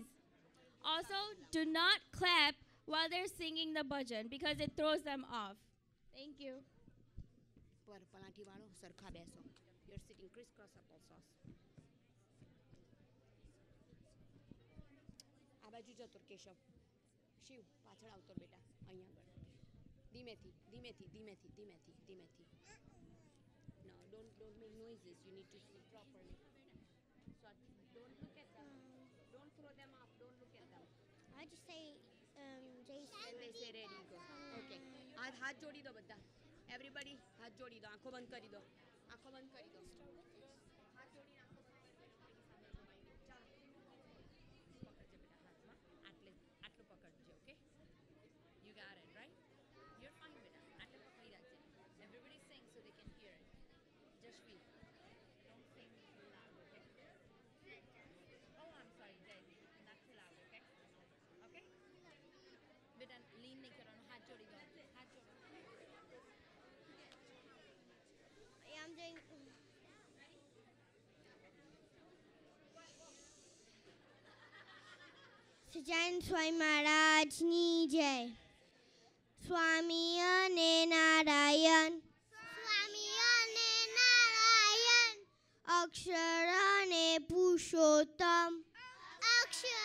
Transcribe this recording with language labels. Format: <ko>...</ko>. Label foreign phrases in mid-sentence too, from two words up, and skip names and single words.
<en>Also, do not clap while they're singing the bhajan because it throws them off. Thank you. You're sitting crisscross applesauce.</en> <gu>આ બાજુ જતો કેશવ શિવ પાછળ આવતો બેટા અહીંયા આગળ ધીમેથી ધીમેથી ધીમેથી ધીમેથી ધીમેથી</gu> <en>No, don't make noises. You need to sit properly. So don't look at them. Don't throw them up. Don't look at them. I just say Jason. And they say ready go.</en> <gu>Okay. હાથ જોડી દો બધા. Everybody હાથ જોડી દો. આંખો બંધ કરી દો. આંખો બંધ કરી દો. હાથ જોડીને આંખો બંધ કરી દો. આટલું પકડજો,</gu> <en>okay? You got it, right? You're fine with that.</en> <gu>આટલું પકડી રાખજે.</gu> <en>Everybody sing so they can hear it. Just read. Don't sing too loud, okay? Oh, I'm sorry, Jay. Not too loud, okay?</en> <gu>Okay? બેટા lean નહીં કરવાનો. હાથ જોડી દો. હાથ જોડો.</gu> <en>Yeah, I'm doing.</en> <gu>સજાન સ્વામી મહારાજની જય. સ્વામી અને નારાયણ, સ્વામી અને નારાયણ, અક્ષર અને પુરુષોત્તમ, અક્ષર</gu>